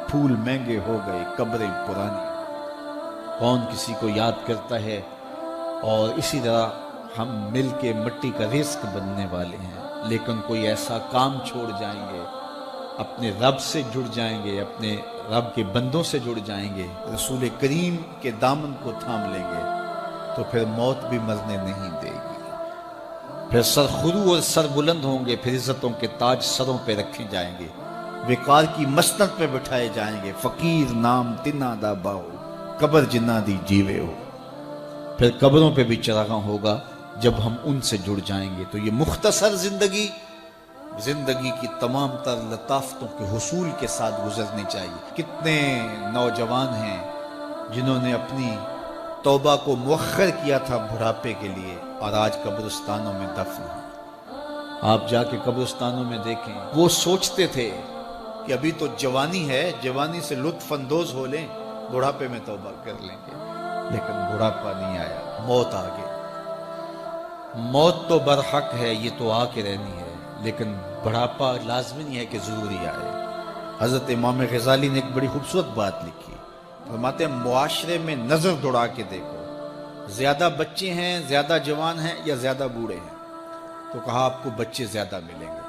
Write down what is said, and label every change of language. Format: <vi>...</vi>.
<ur>پھول مہنگے ہو گئے، قبریں پرانی. کون کسی کو یاد کرتا ہے؟ اور اسی طرح ہم مل کے مٹی کا رزق بننے والے ہیں، لیکن کوئی ایسا کام چھوڑ جائیں گے، اپنے رب سے جڑ جائیں گے، اپنے رب کے بندوں سے جڑ جائیں گے، رسول کریم کے دامن کو تھام لیں گے تو پھر موت بھی مرنے نہیں دے گی. پھر سر خرو اور سر بلند ہوں گے، پھر عزتوں کے تاج سروں پہ رکھے جائیں گے، وقار کی مسند پہ بٹھائے جائیں گے.</ur> <pa>فقیر نام تنا دا باہو، قبر جنہ دی جیوے ہو.</pa> <ur>پھر قبروں پہ بھی چراغاں ہوگا جب ہم ان سے جڑ جائیں گے. تو یہ مختصر زندگی کی تمام تر لطافتوں کے حصول کے ساتھ گزرنی چاہیے. کتنے نوجوان ہیں جنہوں نے اپنی توبہ کو مؤخر کیا تھا بڑھاپے کے لیے اور آج قبرستانوں میں دفن ہیں. آپ جا کے قبرستانوں میں دیکھیں، وہ سوچتے تھے کہ ابھی تو جوانی ہے، جوانی سے لطف اندوز ہو لیں، بڑھاپے میں توبہ کر لیں گے. لیکن بڑھاپا نہیں آیا، موت آ گئی. موت تو برحق ہے، یہ تو آ کے رہنی ہے، لیکن بڑھاپا لازمی نہیں ہے کہ ضروری آئے. حضرت امام غزالی نے ایک بڑی خوبصورت بات لکھی. فرماتے ہیں معاشرے میں نظر دوڑا کے دیکھو، زیادہ بچے ہیں، زیادہ جوان ہیں یا زیادہ بوڑھے ہیں؟ تو کہا آپ کو بچے زیادہ ملیں گے.</ur>